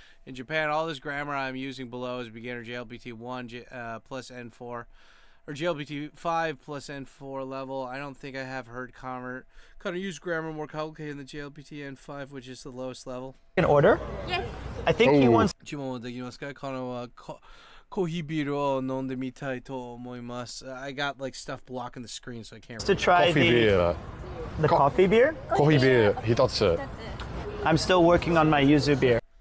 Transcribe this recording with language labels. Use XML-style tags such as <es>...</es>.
<en>In Japan, all this grammar I'm using below is beginner JLPT 1 plus N4, or JLPT 5 plus N4 level. I don't think I have heard kind of use grammar more complicated than the JLPT N5, which is the lowest level. An order? Yes. I think he wants.</en> <ja>注文できますか？このコーヒービールを飲んでみたいと思います。</ja> <en>I got like stuff blocking the screen, so I can't. To try the coffee beer?</en> <ja>コーヒービール一つ。</ja> <en>I'm still working on my yuzu beer.</en>